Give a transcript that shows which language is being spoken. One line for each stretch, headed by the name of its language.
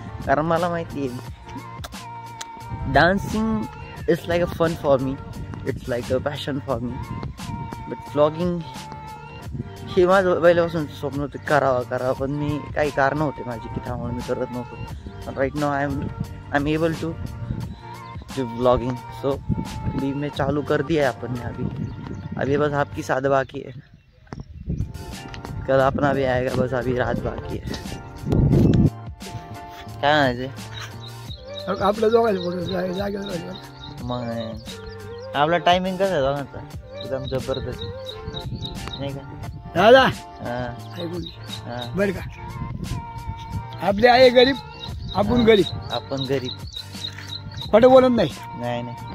Marathi: कारण मला माहिती आहे
English: dancing is like a fun for me, it's like a passion for me, but vlogging
Marathi: हे माझं पहिल्यापासून स्वप्न होतं करावं, पण मी काही कारण होते माझी की त्यामुळे मी करत नव्हतो.
English: right now I am able to do vlogging, so
Hindi: अभी मैं चालू कर दिया है अपन ने. अभी बस आपकी साथ बाकी है, कल अपना भी आएगा, बस अभी रात बाकी है.
Marathi: काय म्हणायचे आपलं जागा मग आपला टायमिंग कसं आहे दोघांचा एकदम जबरदस्त नाही का दादा? हां बर का, आपले आहे गरीब, आपण गरीब खोटं बोलत नाही.